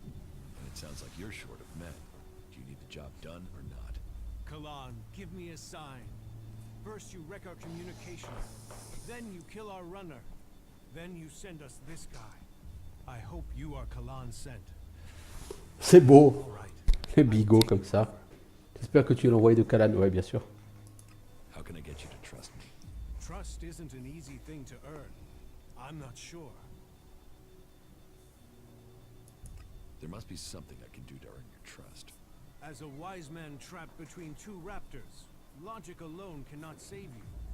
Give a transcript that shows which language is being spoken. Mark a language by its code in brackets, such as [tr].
[en] And it sounds like you're short of men. Do you need the job done or not? Kalan, give me a sign. First you wreck our communications. Then you kill our runner. Then you send us this guy. I hope you are Kalan sent. [fr] C'est beau, [en] All right. [fr] les bigots comme ça. J'espère que tu es l'envoyé de Kalan, ouais, bien sûr. [en] How can I get you to trust me? Trust isn't an easy thing to earn. I'm not sure. There must be something I can do to earn your trust. As a wise man trapped between two raptors, logic alone cannot save you.